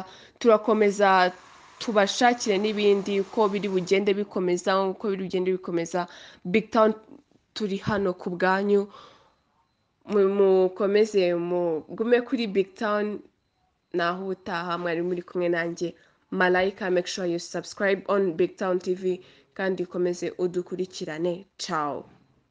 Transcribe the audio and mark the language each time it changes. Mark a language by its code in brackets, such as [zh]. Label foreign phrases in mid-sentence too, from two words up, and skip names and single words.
[rw] Turakomeza tubashakire n'ibindi uko biri bugende bikomeza. Big Town turi hano ku bwanyu, mukomeze mugume kuri Big Town. Naho ubutaha mwari muri kumwe nanjye Malaika. [en] Make sure you subscribe on Big Town TV [rw] kandi ukomeze udukurikirane. [en] Ciao.